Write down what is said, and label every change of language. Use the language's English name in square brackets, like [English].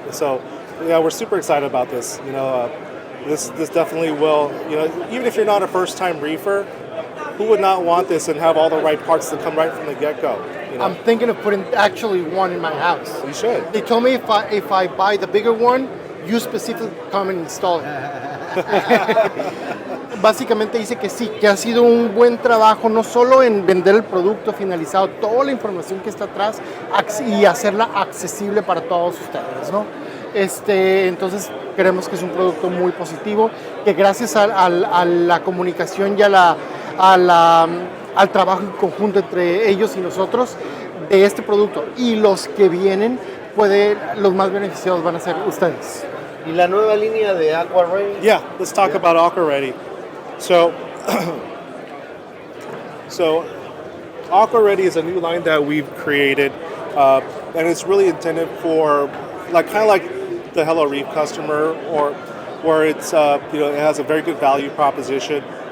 [English] So, yeah, we're super excited about this. This definitely will, even if you're not a first-time reefer, who would not want this and have all the right parts that come right from the get-go? I'm thinking of putting actually one in my house. You should. They told me if I buy the bigger one, you specifically come and install it. [Spanish] Básicamente dice que sí, que ha sido un buen trabajo, no solo en vender el producto finalizado, toda la información que está atrás y hacerla accesible para todos ustedes, ¿no? Entonces creemos que es un producto muy positivo, que gracias a la comunicación y al trabajo en conjunto entre ellos y nosotros de este producto y los que vienen, los más beneficiados van a ser ustedes. ¿Y la nueva línea de Aqua Ready? [English] Yeah, let's talk about Aqua Ready. So, Aqua Ready is a new line that we've created, and it's really intended for, kind of like the Hello Reef customer, or where it's it has a very good value proposition.